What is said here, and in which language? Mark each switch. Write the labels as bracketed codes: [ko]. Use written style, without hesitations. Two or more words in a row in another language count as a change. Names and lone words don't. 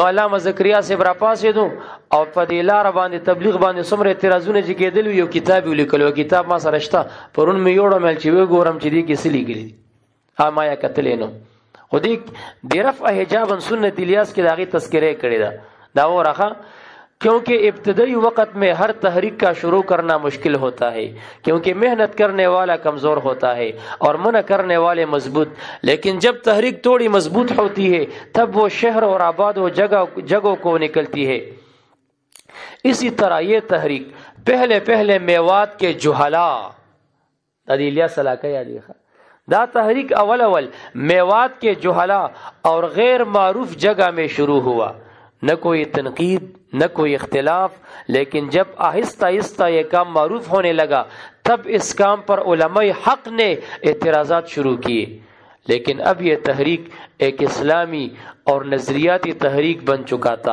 [ps] علامه زکریا صاحب را پاسېدو او په دې لاره باندې تبلیغ باندې څومره اعتراضونه چې کېدل یو کتاب یې لیکل او کتاب ما سره شته پرون مې یوړم چې وګورم چې دې کې څه لیکلي دي ما یا کتلی نو خو دې د رفع حجاب سنت الیاس کې د هغې تذکره کړې ده دا ورخه [ur] کیونکہ ابتدائی وقت میں ہر تحریک کا شروع کرنا مشکل ہوتا ہے کیونکہ محنت کرنے والا کمزور ہوتا ہے اور منع کرنے والے مضبوط لیکن جب تحریک تھوڑی مضبوط ہوتی ہے تب وہ شہر اور آباد و جگہوں کو نکلتی ہے. اسی طرح یہ تحریک پہلے پہلے میوات کے جہلا [ps] دا تحریک اول [ur] میوات کے جہلا اور غیر معروف جگہ میں شروع ہوا نہ کوئی تنقید نہ کوئی اختلاف لیکن جب آہستہ آہستہ یہ کام معروف ہونے لگا تب اس کام پر علمائے حق نے اعتراضات شروع کیے لیکن اب یہ تحریک ایک اسلامی اور نظریاتی تحریک بن چکا تھا.